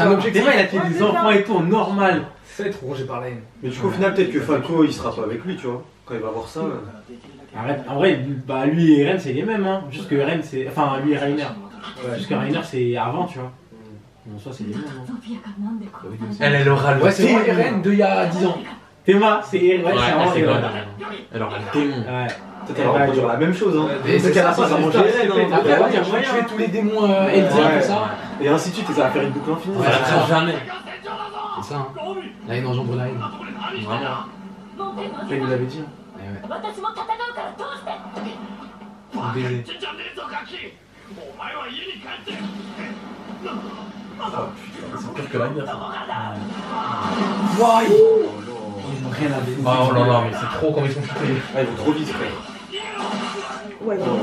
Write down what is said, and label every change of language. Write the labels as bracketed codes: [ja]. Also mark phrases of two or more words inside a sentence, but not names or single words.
[fr] genre. objectif. C'est vrai, il a tué des enfants et tout en normal. Ça va être rongé par la haine. Mais du coup, au final, peut-être que Falco il sera pas avec lui, tu vois. Quand il va voir ça. Arrête, en vrai, bah lui et Eren c'est les mêmes, hein. Juste que Eren c'est. Enfin, lui et Reiner. Juste que Reiner c'est avant, tu vois. Bon, ça c'est les mêmes. hein. [ja] ゾフィアがなんで殺されたの [fr] Elle aura le Ouais, c'est moi Eren d'il y a 10 ans. Théma, c'est Eren. Ouais, c'est vraiment c'est Eren. grave. Elle aura le démon. Ouais. Peut-être qu'elle va reproduire la même chose, hein. Et c'est qu'à la ça, fin, ça c'est va ça, manger c'est Eren, fait. hein. Après, Ouais, on va tuer tous les démons Eldia, Ouais. tout ça. Et ainsi de suite, et ça va faire une boucle infinie. Ouais, Elle c'est arrête ça. jamais. C'est ça, hein. La haine engendre la haine. Vraiment. [ja] もう手放 [fr] Ça, [ja] せ [fr] il nous [ja] ない [fr] l'avait dit. Ouais, ouais. [ja] 私も戦うからどうして [fr] Un baiser. C'est pire que la guerre. ça. Wouah, Ils ont rien à dire. Ah, oh là là, mais c'est trop comme ils sont shootés. Ah, ils vont trop vite, frère. Ouais,